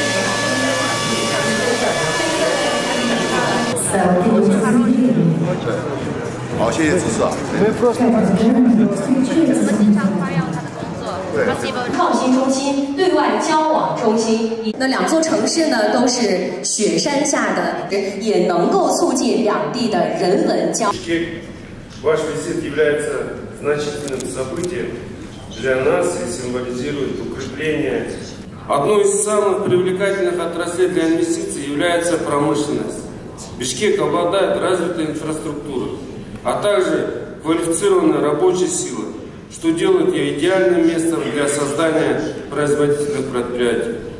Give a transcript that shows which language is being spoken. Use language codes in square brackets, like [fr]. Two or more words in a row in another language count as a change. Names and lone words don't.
[zh] 好，谢谢指示啊。我们经常夸耀他的工作。创新中心、对外交往中心，那两座城市呢都是雪山下的，也能够促进两地的人文交。 [ru] Ваш визит является значительным событием для нас и символизирует укрепление. Одной из самых привлекательных отраслей для инвестиций является промышленность. Бишкек обладает развитой инфраструктурой, а также квалифицированной рабочей силой, что делает ее идеальным местом для создания производительных предприятий.